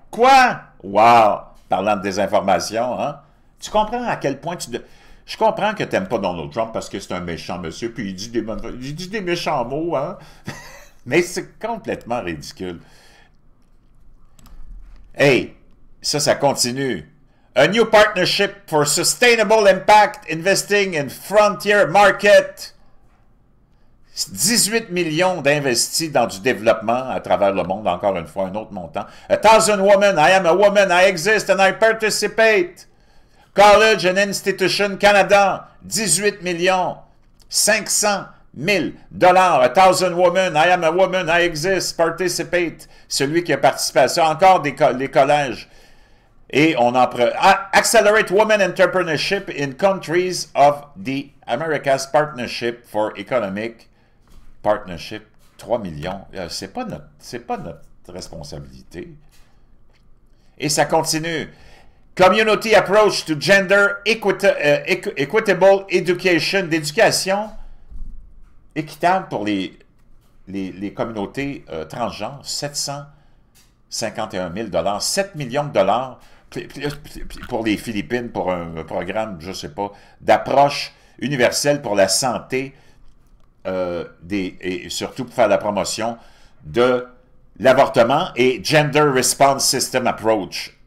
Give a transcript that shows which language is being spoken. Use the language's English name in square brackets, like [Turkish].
[French] Quoi? Wow! Parlant de désinformation, hein? Tu comprends à quel point tu... Je comprends que tu n'aimes pas Donald Trump parce que c'est un méchant monsieur, puis il dit des méchants mots, hein? Mais c'est complètement ridicule. Hey, ça continue. [English] A new partnership for sustainable impact investing in frontier market. [French] 18 millions d'investis dans du développement à travers le monde, encore une fois, un autre montant. [English] 1,000 women, I am a woman, I exist and I participate. [French] College and Institution Canada, 18 millions, 500 000 dollars. [English] 1,000 women, I am a woman, I exist, participate. [French] Celui qui a participé à ça, encore les collèges. Et on en prend. [English] Accelerate Women Entrepreneurship in Countries of the Americas Partnership for Economic Partnership, 3 millions. [French] C'est pas notre responsabilité. Et ça continue. Community Approach to Gender Equitable Education, d'éducation équitable pour les communautés transgenres, 751 000 $, 7 millions de dollars pour les Philippines, pour un programme, je ne sais pas, d'approche universelle pour la santé et surtout pour faire la promotion de l'avortement et Gender Response System Approach.